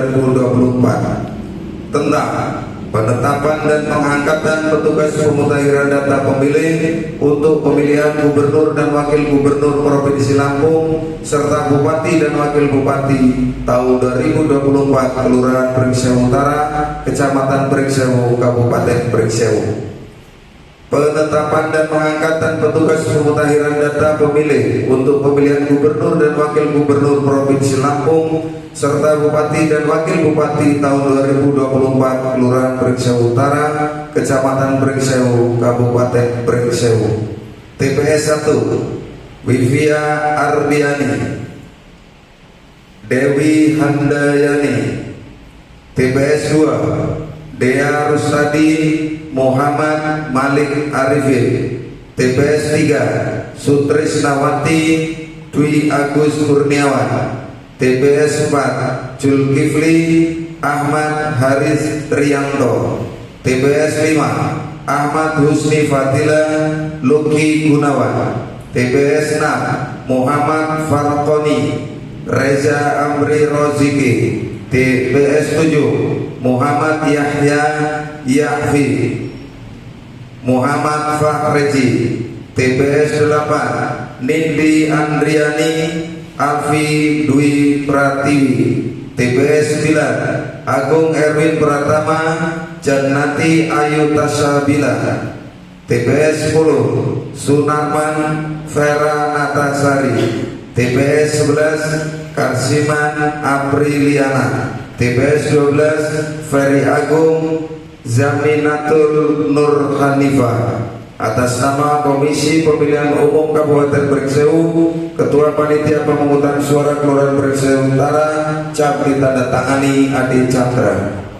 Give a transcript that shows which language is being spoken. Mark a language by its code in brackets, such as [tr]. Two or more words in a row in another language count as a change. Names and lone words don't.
[id] 2024 tentang penetapan dan pengangkatan petugas pemutahiran data pemilih untuk pemilihan Gubernur dan Wakil Gubernur Provinsi Lampung serta Bupati dan Wakil Bupati tahun 2024 Kelurahan Pringsewu Utara, Kecamatan Pringsewu, Kabupaten Pringsewu. Penetapan dan pengangkatan petugas pemutahiran data pemilih untuk pemilihan Gubernur dan Wakil Gubernur Provinsi Lampung serta Bupati dan Wakil Bupati tahun 2024 Kelurahan Pringsewu Utara, Kecamatan Pringsewu, Kabupaten Pringsewu. TPS 1 Wivia Ardiani, Dewi Handayani. TPS 2 Dea Rustadi Muhammad Malik Arifin. TPS 3 Sutrisnawati Dwi Agus Kurniawan. TPS 4 Julkifli Ahmad Haris Rianto. TPS 5 Ahmad Husni Fadila Luki Gunawan. TPS 6 Muhammad Farqoni Reza Amri Roziki. TPS 7 Muhammad Yahya Yahfi Muhammad Fahrezi. TPS 8 Nindi Andriani Alfi Dwi Pratiwi. TPS 9 Agung Erwin Pratama Jannati Ayu Tasabila. TPS 10 Sunarman Vera Natasari. TPS 11 Karsiman Apriliana. TPS 12 Ferry Agung Zaminatul Nur Hanifah. Atas nama Komisi Pemilihan Umum Kabupaten Pringsewu, Ketua Panitia Pemungutan Suara Kelurahan Pringsewu Utara, cap ditandatangani Adi Chandra.